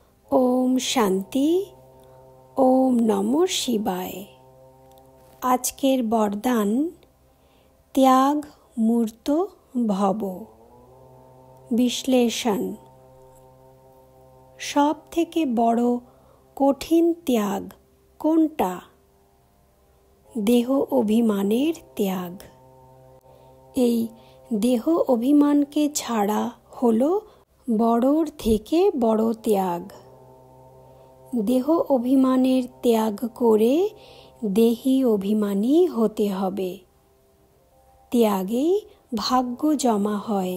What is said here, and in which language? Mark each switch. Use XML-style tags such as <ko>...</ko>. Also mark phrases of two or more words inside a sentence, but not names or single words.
<sa>ओम शांति। ओम नमो शिवाय।</sa> <bn>আজকের বরদান ত্যাগ মূর্ত ভব। বিশ্লেষণ। সব থেকে বড় কঠিন ত্যাগ কোনটা? দেহ অভিমানের ত্যাগ। এই দেহ অভিমানকে ছাড়া হলো বড়োর থেকে বড় ত্যাগ। দেহ অভিমানের ত্যাগ করে দেহি অভিমানী হতে হবে। ত্যাগেই ভাগ্য জমা হয়।</bn>